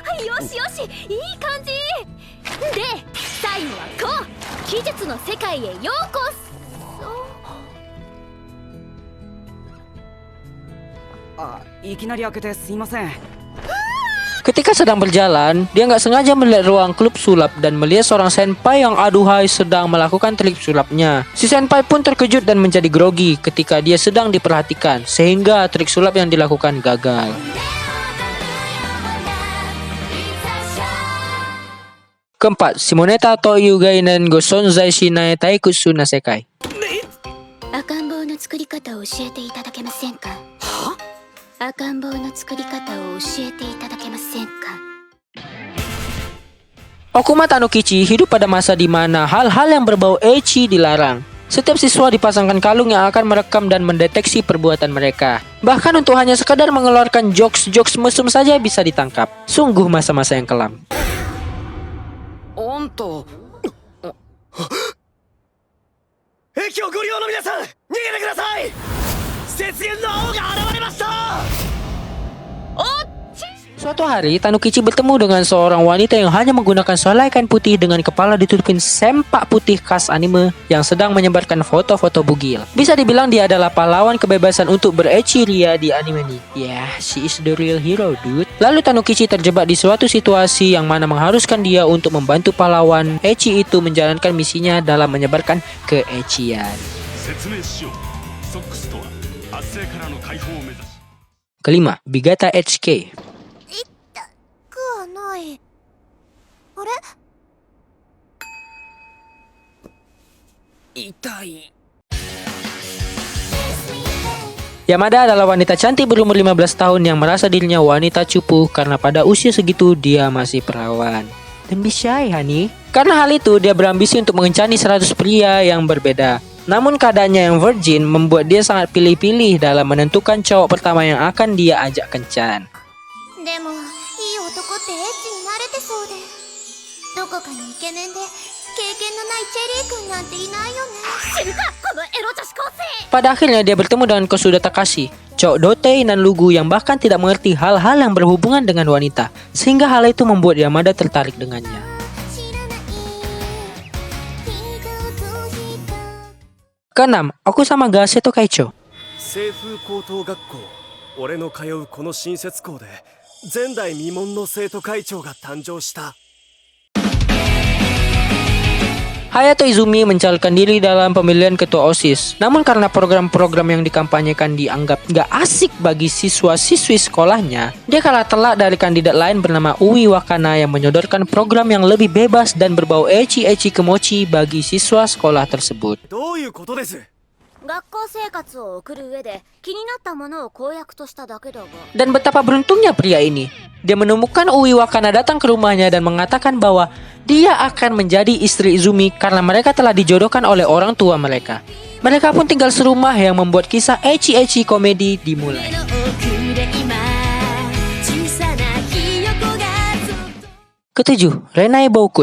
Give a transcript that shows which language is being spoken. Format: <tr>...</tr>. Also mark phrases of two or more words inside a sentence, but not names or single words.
<id>Ketika sedang berjalan, dia nggak sengaja melihat ruang klub sulap dan melihat seorang senpai yang aduhai sedang melakukan trik sulapnya. Si senpai pun terkejut dan menjadi grogi ketika dia sedang diperhatikan, sehingga trik sulap yang dilakukan gagal. Keempat, Shimoneta to Yugainen go Sonzai Shinai Taikutsu na Sekai.</id> <ja>赤ん坊の作り方を教えていただけませんか。赤ん坊の作り方を教えていただけませんか。</ja> <id>Okuma Tanukichi hidup pada masa di mana hal-hal yang berbau ecchi dilarang. Setiap siswa dipasangkan kalung yang akan merekam dan mendeteksi perbuatan mereka. Bahkan untuk hanya sekadar mengeluarkan jokes-jokes mesum saja bisa ditangkap. Sungguh masa-masa yang kelam.</id> <ja>あんた駅をご利用の皆さん、逃げてください。雪原の王が現れました。</ja> <id>Suatu hari, Tanukichi bertemu dengan seorang wanita yang hanya menggunakan selai kain putih dengan kepala ditutupin sempak putih khas anime yang sedang menyebarkan foto-foto bugil. Bisa dibilang dia adalah pahlawan kebebasan untuk berecchi ria di anime ini.</id> <en>Yeah, she is the real hero, dude.</en> <id>Lalu Tanukichi terjebak di suatu situasi yang mana mengharuskan dia untuk membantu pahlawan ecchi itu menjalankan misinya dalam menyebarkan keecian. Kelima, Bigata HK.</id> <ja>くはないあれ痛い</ja> <id>Yamada adalah wanita cantik berumur 15 tahun yang merasa dirinya wanita cupu karena pada usia segitu dia masih perawan.</id> <en>Don't be shy, honey.</en> <id>Karena hal itu, dia berambisi untuk mengencani 100 pria yang berbeda. Namun keadaannya yang virgin membuat dia sangat pilih-pilih dalam menentukan cowok pertama yang akan dia ajak kencan.</id> <ja>でもいい男ってエッチに慣れてそうでどこかにイケメンで経験のないチェリー君なんていないよね死ぬかこのエロ女子高生</ja> <id>Pada akhirnya dia bertemu dengan Kosuda Takashi, cowok dotei nan lugu yang bahkan tidak mengerti hal-hal yang berhubungan dengan wanita, sehingga hal itu membuat Yamada tertarik dengannya.</id> <ja>知らない一つ一つ</ja> <id>Keenam, Okusama ga Seto Kaicho.</id> <ja>清風高等学校俺の通うこの新設校で前代未聞の生徒会長が誕生した。</ja> <id>Hayato Izumi mencalonkan diri dalam pemilihan ketua OSIS. Namun karena program-program yang dikampanyekan dianggap gak asik bagi siswa-siswi sekolahnya, dia kalah telak dari kandidat lain bernama Uwi Wakana yang menyodorkan program yang lebih bebas dan berbau ecchi-ecchi kemochi bagi siswa sekolah tersebut.</id> <ja>どういうことです？学校生活を送る上で気になったものを公約としただけだが</ja> <id>Dan betapa beruntungnya pria ini. Dia menemukan Uwi Wakana datang ke rumahnya dan mengatakan bahwa dia akan menjadi istri Izumi karena mereka telah dijodohkan oleh orang tua mereka. Mereka pun tinggal serumah yang membuat kisah ecchi-ecchi komedi dimulai. Ketujuh, Renai Boukun.</id>